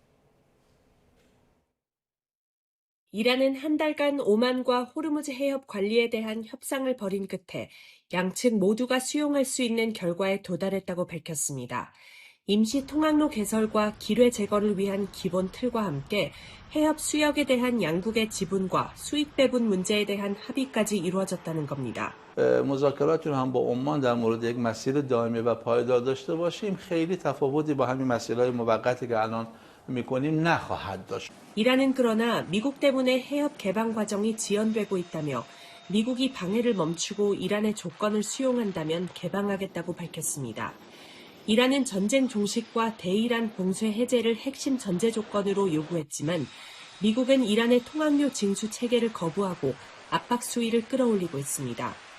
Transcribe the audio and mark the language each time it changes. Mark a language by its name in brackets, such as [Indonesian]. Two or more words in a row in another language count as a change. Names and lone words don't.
[Korean] 이란은 한 달간 오만과 호르무즈 해협 관리에 대한 협상을 벌인 끝에 양측 모두가 수용할 수 있는 결과에 도달했다고 밝혔습니다. 임시 통항로 개설과 기뢰 제거를 위한 기본 틀과 함께 해협 수역에 대한 양국의 지분과 수익 배분 문제에 대한 합의까지 이루어졌다는 겁니다. [Persian] مذاکرات رو هم با عمان در مورد یک مسیر دائمی و پایدار داشته باشیم خیلی تفاوتی با همین مسیرهای موقتی که الان میکنیم نخواهد داشت. [Korean] 이란은 그러나 미국 때문에 해협 개방 과정이 지연되고 있다며 미국이 방해를 멈추고 이란의 조건을 수용한다면 개방하겠다고 밝혔습니다. 이란은 전쟁 종식과 대이란 봉쇄 해제를 핵심 전제 조건으로 요구했지만 미국은 이란의 통항로 징수 체계를 거부하고 압박 수위를 끌어올리고 있습니다.